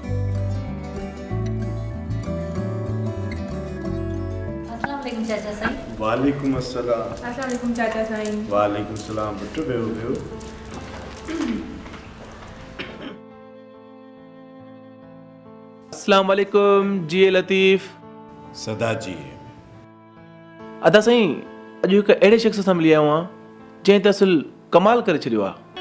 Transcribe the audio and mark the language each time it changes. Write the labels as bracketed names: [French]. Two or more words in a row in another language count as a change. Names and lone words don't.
[Sindhi] चाचा साईं [Arabic] وعليكم السلام. السلام عليكم [Sindhi] चाचा साईं। [Arabic] وعليكم سلام [Sindhi] बेटो, वेहो वेहो। [Arabic] السلام عليكم जी लतीफ़। [Sindhi] सदा जी। अदा साईं, अॼु हिकु अहिड़े शख़्स सां मिली आयो आहियां जंहिं त असुल कमाल करे छॾियो आहे।